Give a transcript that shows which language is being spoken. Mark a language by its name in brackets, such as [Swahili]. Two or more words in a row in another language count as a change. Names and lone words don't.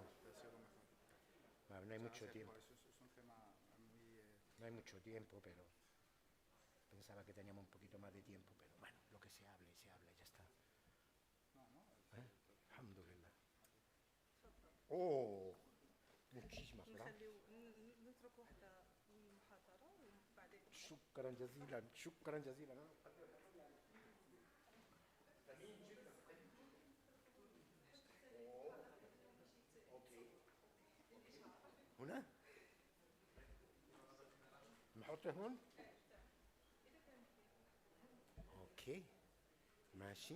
[Spanish] Bueno, no hay mucho tiempo. No hay mucho tiempo, pero pensaba que teníamos un poquito más de tiempo, pero bueno, lo que se hable, ya está. Alhamdulillah. Oh, muchísimas gracias. [Arabic] شكرا جزيلا شكرا جزيلا. هنا نحطه هون. اوكي ماشي.